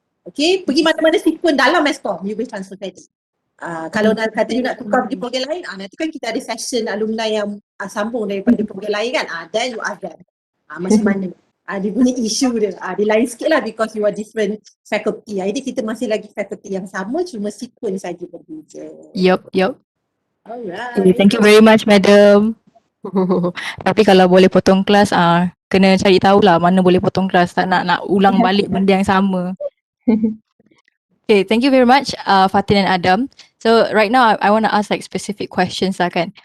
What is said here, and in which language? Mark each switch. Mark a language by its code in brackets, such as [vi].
[ms] Okay, pergi mana-mana sequence dalam MESCOM, you boleh transfer credit. Kalau nak kata you nak tukar pergi program lain, nanti kan kita ada session alumni yang sambung daripada program lain kan, [en] then you ask them [ms] macam mana dia punya isu dia, dia lain sikit lah [en] because you are different faculty. [ms] Jadi kita masih lagi faculty yang sama, cuma sequence saja berbeza. Yup. [en] Alright. Okay, thank you very much, madam. [ms] Tapi kalau boleh potong kelas, kena cari tahulah mana boleh potong kelas. Tak nak ulang balik benda yang sama. [en] Okay, thank you very much, Fathin and Adam. So right now, I want to ask like specific questions lah kan.